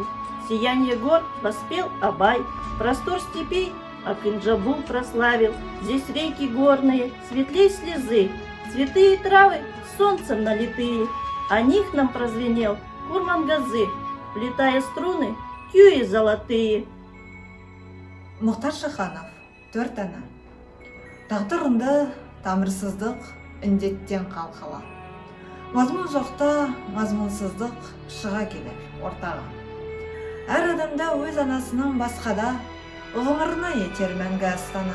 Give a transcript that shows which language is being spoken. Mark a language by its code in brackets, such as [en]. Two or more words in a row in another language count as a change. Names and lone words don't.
[ru] Сияние гор воспел Абай, простор степей Акын-Джабул прославил. Здесь реки горные, светлей слезы, цветы и травы солнцем налитые. О них нам прозвенел Курмангазы, плетая струны кюи золотые. [kk] Мұхтар Шаханов, 4 ана. Тағдырында тамырсыздық, індеттен қалқала. Мазмұн жоқта мазмұнсыздық шыға келер ортаға. Әр адамда өз анасынан басқада, ғұмырына етер мәңгі астана.